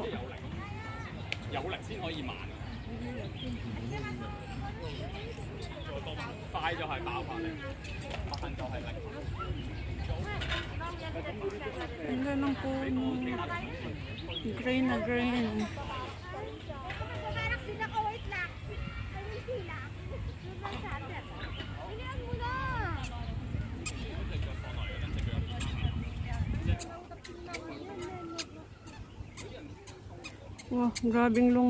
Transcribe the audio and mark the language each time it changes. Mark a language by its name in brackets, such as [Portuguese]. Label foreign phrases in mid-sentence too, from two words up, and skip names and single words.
[Cantonese] 有力先可以慢，快就係爆發力，慢就係力。 [Filipino] Ang ganda ng puno. Green na green. Parang sila ka, wait lang. Ayun sila. Doon lang sa atin. Bilihan mo na. Wow, grabing lungan.